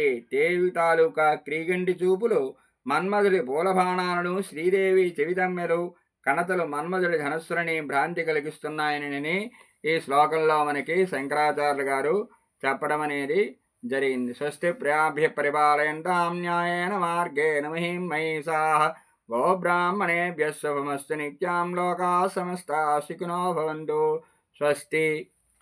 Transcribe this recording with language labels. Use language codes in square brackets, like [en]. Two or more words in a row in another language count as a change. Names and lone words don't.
[te] దేవి తాలూకా క్రీగంటి చూపులు మన్మధుడి పూలబాణాలను, శ్రీదేవి చెవితమ్మెలు కణతలు మన్మధుడి ధనస్సులని భ్రాంతి కలిగిస్తున్నాయని ఈ శ్లోకంలో మనకి శంకరాచార్యులు గారు చెప్పడం అనేది జరిగింది. [sa] స్వస్తి ప్రియాభ్య పరిపాలయంతాం న్యాయేన మార్గేణ మహిం మహిషాః గోబ్రాహ్మణేభ్యः శుభమస్తు నిత్యాం లోకాః సమస్తాః సుఖినో భవంతు. స్వస్తి.